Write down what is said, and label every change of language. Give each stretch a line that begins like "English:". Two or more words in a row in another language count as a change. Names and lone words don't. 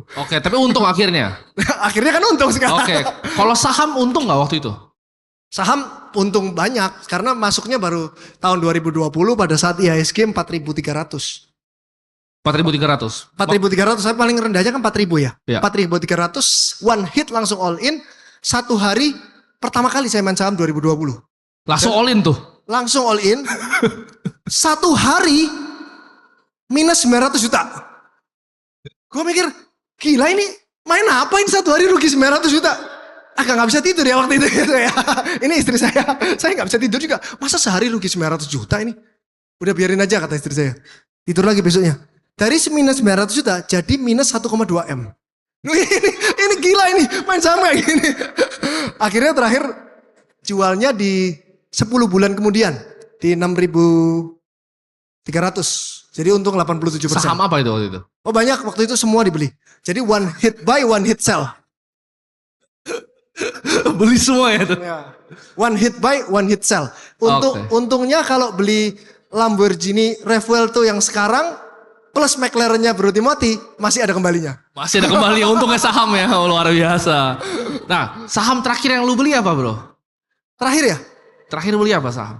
Indonesian: Oke, tapi untung akhirnya. Akhirnya kan untung sekarang. Oke, kalau saham untung gak waktu itu? Saham untung banyak karena masuknya baru tahun 2020 pada saat IHSG 4.300. 4.300. 4.300, saya paling rendahnya kan 4.000 ya. 4.300
English: one hit
Indonesian: langsung
English: all in.
Indonesian: 1 hari pertama kali saya main saham 2020. Langsung
English: all in
Indonesian: tuh. Langsung
English: all in.
Indonesian: 1 hari minus 900 juta. Gue mikir, gila ini main apa ini 1 hari rugi 900 juta. Agak gak bisa tidur ya waktu itu ya. Ini istri saya gak bisa tidur juga. Masa sehari rugi 900 juta ini? Udah biarin aja kata istri saya. Tidur lagi besoknya. Dari minus 900 juta jadi minus 1,2 M. Ini gila ini, main saham kayak gini. Akhirnya terakhir jualnya di 10 bulan kemudian di 6.300. Jadi untung 87%. Saham apa itu waktu itu? Oh banyak, waktu itu semua dibeli.
English: Jadi one hit buy, one hit sell.
Indonesian: Beli semua ya tuh.
English: One hit buy, one hit sell.
Indonesian: Untungnya kalau beli Lamborghini Revuelto yang sekarang plus McLaren-nya Bro Timothy masih ada kembalinya. Masih ada kembali, untungnya saham ya, luar biasa. Nah, saham terakhir yang lu beli apa Bro? Terakhir ya? Terakhir beli apa saham?